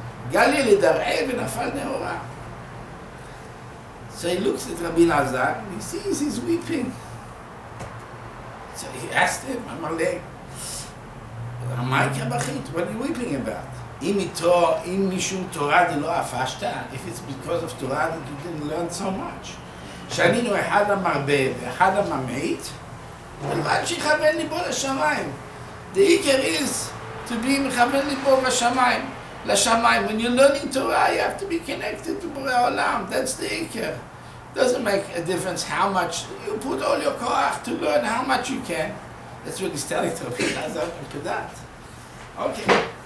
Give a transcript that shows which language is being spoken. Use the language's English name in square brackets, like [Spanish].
[Aramaic] Galili dar'e v'nafal ne'ora. [English] So he looks at Rabbi Elazar and he sees he's weeping. So he asked him, Amalek, what are you weeping about? [Aramaic] Im mishum Torah de lo afashta. [English] If it's because of Torah that you didn't learn so much. [Hebrew] שנינו אחד המרבה ואחד הממעיט, ולבד שיכוון ליבו לשמיים. [English] The ikar is to be מכוון ליבו לשמיים. When you're learning Torah, you have to be connected to Borei Olam. That's the ikar. Doesn't make a difference how much you put all your koach to learn how much you can. That's what he's telling to Rabbi Elazar ben Pedad. Okay.